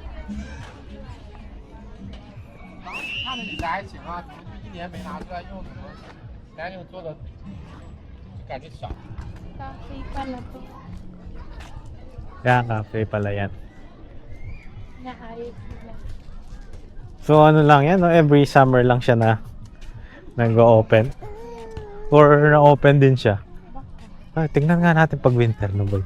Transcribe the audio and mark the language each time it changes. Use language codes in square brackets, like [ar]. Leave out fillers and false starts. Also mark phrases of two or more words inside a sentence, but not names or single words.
[zh] 他们理财还行啊，一年没拿出来用，咱用做的就感觉少。 [tl] Cafe pala to. Kaya cafe pala yan. Naayos nila. So ano lang yan, no? [en] Every summer [tl] lang siya na nag-o-open. Or na-open din siya. Ah, tingnan nga natin pag winter no boy.